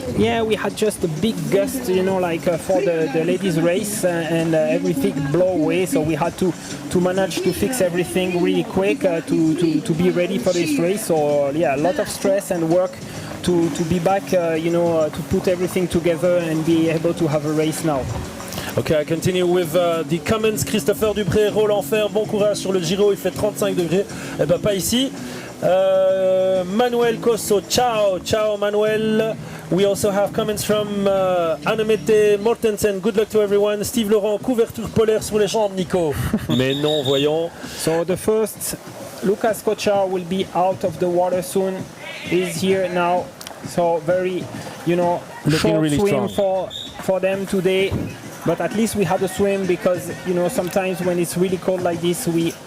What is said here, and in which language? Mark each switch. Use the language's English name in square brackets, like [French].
[English] Yeah, we had just a big gust, for the ladies race, and everything blow away. So we had to manage to fix everything really quick to be ready for this race. So yeah, a lot of stress and work to be back, to put everything together and be able to have a race now. Okay, I continue with the comments. [French] Christopher Dupré, Roland Fer, bon courage sur le Giro, il fait 35 degrés. Eh ben pas ici. Manuel Cosso, ciao Manuel. [English] We also have comments from Annemette Mortensen. Good luck to everyone. [French] Steve Laurent, couverture polaire sur les jambes, Nico. Mais non, voyons. [English] So the first, Lucas Kochar will be out of the water soon. He's here now. So very, short really swim strong for them today. But at least we had a swim, because sometimes when it's really cold like this, we